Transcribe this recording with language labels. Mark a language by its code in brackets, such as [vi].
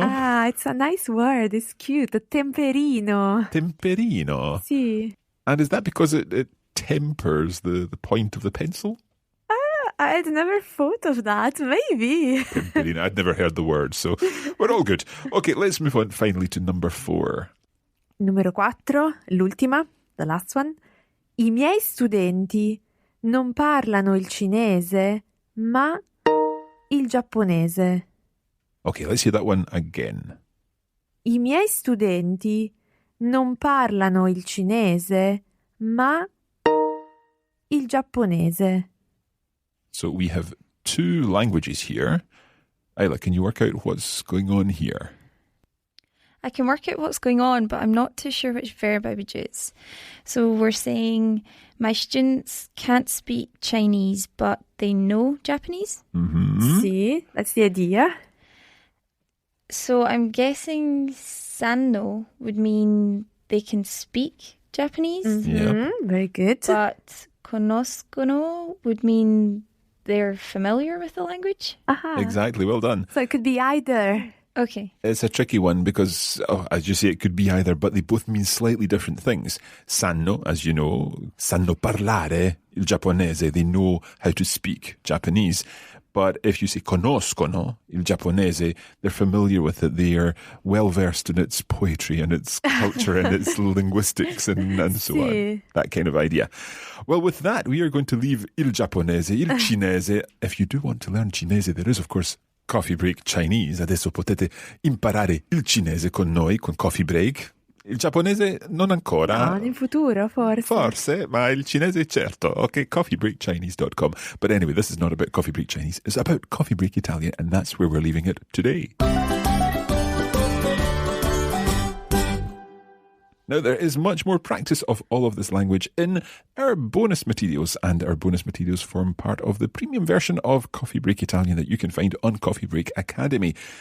[en] Ah, it's a nice word. It's cute. Temperino. [it] Temperino. Sì. [en] And is that because it tempers the point of the pencil? I'd never thought of that. Maybe. Temperino. I'd never heard the word, so we're all good. Okay, let's move on finally to number 4. [it] Numero 4, l'ultima, [en] the last one. [it] I miei studenti non parlano il cinese, ma il giapponese. [en] Okay, let's hear that one again. [it] I miei studenti non parlano il cinese, ma il giapponese. [en] So we have 2 languages here. Isla, can you work out what's going on here? I can work out what's going on, but I'm not too sure which verb I would use. So we're saying my students can't speak Chinese, but they know Japanese. Mm-hmm. Sì, that's the idea. So I'm guessing sanno would mean they can speak Japanese, Yeah. Very good. but conoscono would mean they're familiar with the language. Aha. Exactly, well done. So it could be either Okay. It's a tricky one because, as you say, it could be either, but they both mean slightly different things. [it] Sanno, [en] as you know, [it] sanno parlare il giapponese. [en] They know how to speak Japanese. But if you say [it] conoscono il giapponese, [en] they're familiar with it. They are well versed in its poetry and its culture and its linguistics and so on. That kind of idea. Well, with that, we are going to leave [it] il giapponese, il cinese. [en] If you do want to learn cinese, there is, of course, Coffee Break Chinese. [it] Adesso potete imparare il cinese con noi, con Coffee Break. Il giapponese non ancora. No, in futuro, forse. Forse, ma il cinese certo. [en] Okay, coffeebreakchinese.com. But anyway, this is not about Coffee Break Chinese. It's about Coffee Break Italian, and that's where we're leaving it today. Now, there is much more practice of all of this language in our bonus materials, and our bonus materials form part of the premium version of Coffee Break Italian that you can find on Coffee Break Academy.